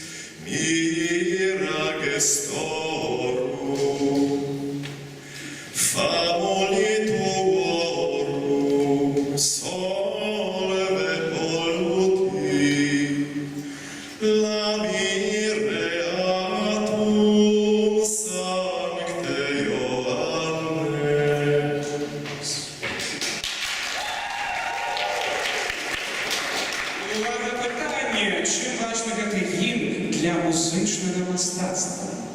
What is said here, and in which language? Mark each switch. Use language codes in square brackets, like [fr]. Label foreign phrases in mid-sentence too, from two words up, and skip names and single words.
[la] mira gestorum, famoli tuorum, solve polluti, lamireatum sancte Ioannes. [uk] Увага, питання, чим важливий цей гімн для музичного мистецтва?